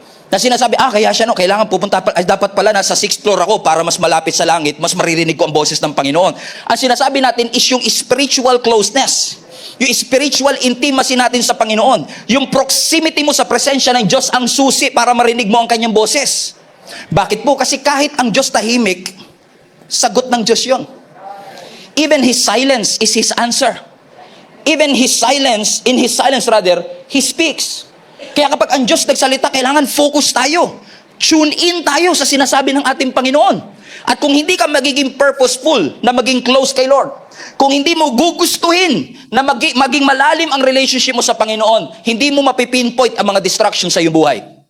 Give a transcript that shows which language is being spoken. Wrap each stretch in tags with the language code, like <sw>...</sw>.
<tl>Na sinasabi, kaya siya kailangan pupunta, dapat pala nasa 6th floor ako para mas malapit sa langit, mas maririnig ko ang boses ng Panginoon. Ang sinasabi natin is yung spiritual closeness, yung spiritual intimacy natin sa Panginoon, yung proximity mo sa presensya ng Diyos ang susi para marinig mo ang kanyang boses. Bakit po? Kasi kahit ang Diyos tahimik, sagot ng Diyos yun.</tl> <en>Even His silence is His answer. Even His silence, in His silence rather, He speaks.</en> <tl>Kaya kapag ang Diyos nagsalita, kailangan focus tayo. Tune in tayo sa sinasabi ng ating Panginoon. At kung hindi ka magiging purposeful na maging close kay Lord, kung hindi mo gugustuhin na maging malalim ang relationship mo sa Panginoon, hindi mo mapipinpoint ang mga distractions sa iyong buhay.</tl>